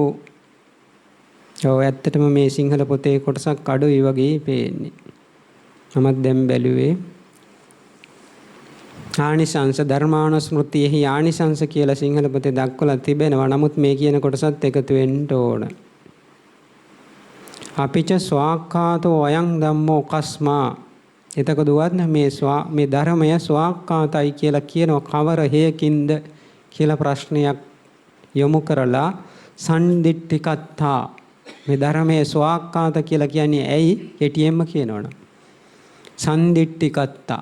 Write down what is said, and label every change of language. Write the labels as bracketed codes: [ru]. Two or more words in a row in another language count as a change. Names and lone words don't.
[si] ඔව් ඇත්තටම මේ සිංහල පොතේ කොටසක් අඩුයි වගේ පේන්නේ. මමත් දැන් බැලුවේ ආනිසංස ධර්මානුස්මෘතියෙහි ආනිසංස කියලා සිංහල පොතේ දක්වලා තිබෙනවා. නමුත් මේ කියන කොටසත් එකතු වෙන්න ඕන. [pi] අපිච ස්වාක්ඛාතෝ අයං ධම්මෝ කස්මා. [si] එතකොට මේ ධර්මය ස්වාක්ඛාතයි කියලා කියනවා කවර හේකින්ද කියලා ප්‍රශ්නයක් යොමු කරලා සම්දිට්ඨිකත්තා. මේ ධර්මයේ ස්වාක්ඛාත කියලා කියන්නේ ඇයි? කෙටියෙන්ම කියනවනම් සම්දිට්ඨිකත්තා.